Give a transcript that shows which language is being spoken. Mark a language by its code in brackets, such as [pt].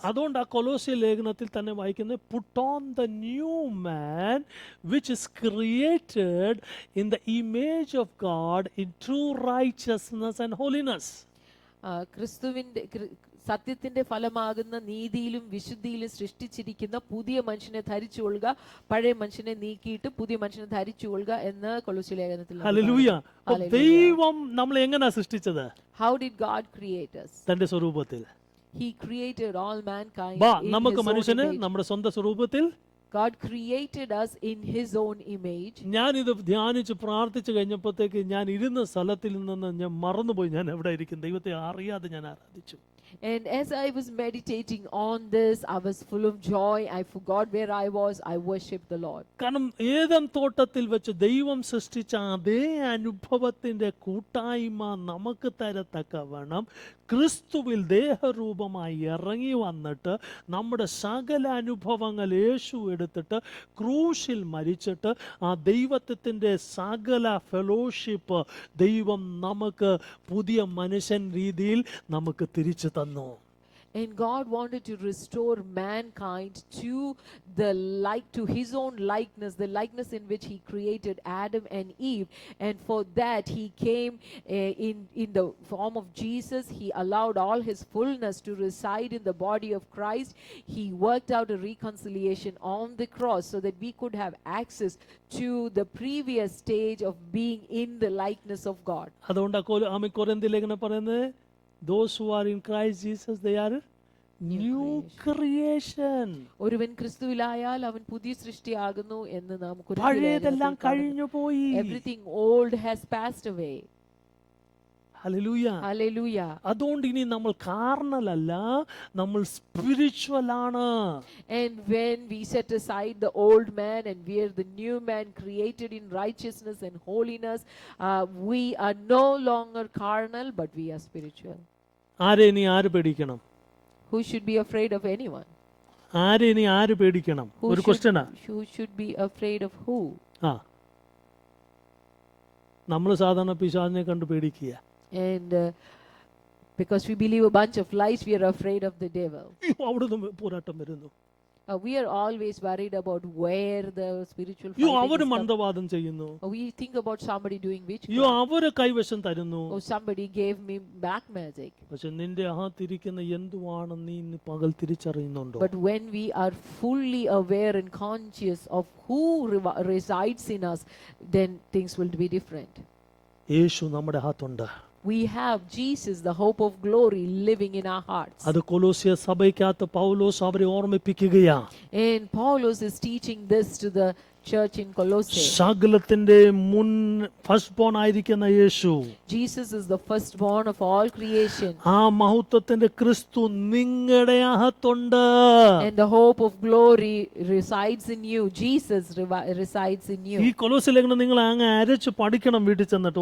[ml] അതുകൊണ്ട് ആ കൊലോസ്യ ലേഖനത്തിൽ തന്നെ വായിക്കുന്നത്, [en] put on the new man which is created in the image of God in true righteousness and holiness. [ml] ക്രിസ്തുവിന്റെ സത്യത്തിന്റെ ഫലമാകുന്ന നീതിയിലും വിശുദ്ധിയിലും സൃഷ്ടിച്ചിരിക്കുന്ന പുതിയ മനുഷ്യനെ ധരിച്ചുകൊള്ളുക, പഴയ മനുഷ്യനെ നീക്കിയിട്ട് പുതിയ മനുഷ്യനെ ധരിച്ചുകൊള്ളുക എന്ന് കൊലോസ്യ ലേഖനത്തിൽ. ഹല്ലേലൂയ. ദൈവം നമ്മളെ എങ്ങനെയാ സൃഷ്ടിച്ചത്? [en] How did God create us? [ml] തന്റെ സ്വരൂപത്തിൽ. [en] He created all mankind in [ml] നമുക്ക് [en] his own [ml] മനുഷ്യനെ [en] image. [ml] നമ്മുടെ സ്വന്തം സ്വരൂപത്തിൽ. [en] God created us in his own image. [ml] ഞാനിത് ധ്യാനിച്ച് പ്രാർത്ഥിച്ചു കഴിഞ്ഞപ്പോഴത്തേക്ക് ഞാൻ ഇരുന്ന സ്ഥലത്തിൽ നിന്ന് ഞാൻ മറന്നുപോയി ഞാൻ എവിടെ ഇരിക്കും. ദൈവത്തെ അറിയാതെ ഞാൻ ആരാധിച്ചു. [en] And as I was meditating on this, I was full of joy. I forgot where I was. I worshiped the Lord. [ml] കാരണം ഏദൻ തോട്ടത്തിൽ വെച്ച് ദൈവം സൃഷ്ടിച്ച അതേ അനുഭവത്തിന്റെ കൂട്ടായ്മ നമുക്ക് തരത്തക്കവണ്ണം ക്രിസ്തുവിൽ ദേഹരൂപമായി ഇറങ്ങി വന്നിട്ട് നമ്മുടെ സകല അനുഭവങ്ങൾ യേശു എടുത്തിട്ട് ക്രൂശിൽ മരിച്ചിട്ട് ആ ദൈവത്തിൻ്റെ സകല ഫെലോഷിപ്പ് ദൈവം നമുക്ക് പുതിയ മനുഷ്യൻ രീതിയിൽ നമുക്ക് തിരിച്ചു തന്നു. [en] And God wanted to restore mankind to his own likeness, the likeness in which he created Adam and Eve. And for that he came in the form of Jesus. He allowed all his fullness to reside in the body of Christ. He worked out a reconciliation on the cross so that we could have access to the previous stage of being in the likeness of God. [ml] അതുകൊണ്ട് കൊരിന്ത്യർ ലേഖനം പറയുന്നത്, [en] those who are in Christ Jesus, they are new creation. [ml] ഒരുവൻ ക്രിസ്തുവിലായാൽ അവൻ പുതിയ സൃഷ്ടിയാകുന്നു എന്ന് നാം പഴയതെല്ലാം കഴിഞ്ഞു പോയി. [en] Everything old has passed away. [ml] Hallelujah. Hallelujah. അതുകൊണ്ട് ഇനി നമ്മൾ കാർണൽ അല്ല, നമ്മൾ സ്പിരിച്വൽ ആണ്. [en] And when we set aside the old man and we are the new man created in righteousness and holiness, we are no longer carnal but we are spiritual. [ml] ആര് പേടിക്കണം? [en] Who should be afraid of anyone? [ml] ആര് പേടിക്കണം? ഒരു ക്വസ്റ്റ്യനാ. [en] Who should be afraid of who? [ml] നമ്മൾ സാധാരണ പിശാചിനെ കണ്ട് പേടിക്കുക. [en] And because we believe a bunch of lies, we are afraid of the devil. [ml] അവിടുന്ന് പോരാട്ടം വരുന്നു. [en] We are always worried about where the spiritual [ml] അവര് മന്ത്രവാദം ചെയ്യുന്നു. [en] We think about somebody doing witchcraft. [ml] അവര് കൈവശം തരുന്നു. [en] Somebody gave me black magic. [ml] പക്ഷെ നിന്റെ അകത്തിരിക്കുന്ന എന്തുവാണ് നീ പകൽ തിരിച്ചറിയുന്നുണ്ടോ? [en] But when we are fully aware and conscious of who resides in us, then things will be different. [ml] യേശു നമ്മുടെ അകത്തുണ്ട്. [en] We have Jesus, the hope of glory, living in our hearts. [ml] അത് കൊലോസ്യ സഭയ്ക്കകത്ത് പൗലോസ് അവരെ ഓർമ്മിപ്പിക്കുകയാണ്. [en] And Paulus is teaching this to the church in Colossae. [ml] സകലത്തിന്റെ മുൻ first bone ആയിരിക്കുന്ന യേശു. [en] Jesus is the firstborn of all creation. [ml] ആ മഹത്വത്തിന്റെ ക്രിസ്തു നിങ്ങളുടെ അകത്തുണ്ട്. [en] And the hope of glory resides in you. Jesus resides in you. [ml] ഈ കൊലോസ്യ ലേഖനം നിങ്ങൾ അങ്ങ് അരച്ച് പഠിക്കണം വീട്ടിൽ ചെന്നിട്ട്.